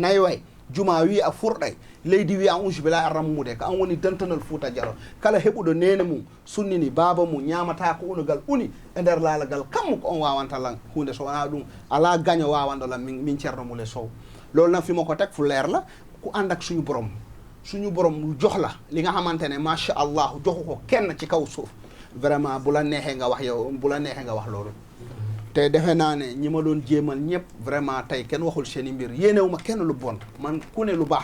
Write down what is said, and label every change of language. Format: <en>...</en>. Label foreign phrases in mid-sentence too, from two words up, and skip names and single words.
<ff>nayway juma wi a furɗay leydi wi an usbila a rammude ko an woni dentanal Fouta Dialo kala heɓuɗo nene mum sunnini baba mum ñamata ko unugal uni e nder laalagal kammu ko on wawanta lan hunde so wona ɗum ala gaño wawando lan min ceerno Moule Sow</ff> <wo>loolu nag fi ma ko teg fu leer la ku ànd ak suñu borom jox la li nga xamante ne</wo> <ar>ما شاء الله</ar> <wo>joxu ko kenn ci kaw suuf vraiment bu la neexee nga wax yow bu la neexee nga wax loolu te defe naa ne ñi ma doon jéemal ñëpp vraiment tey kenn waxul seeni mbir yéenewu ma kenn lu bon man ku ne lu baax</wo>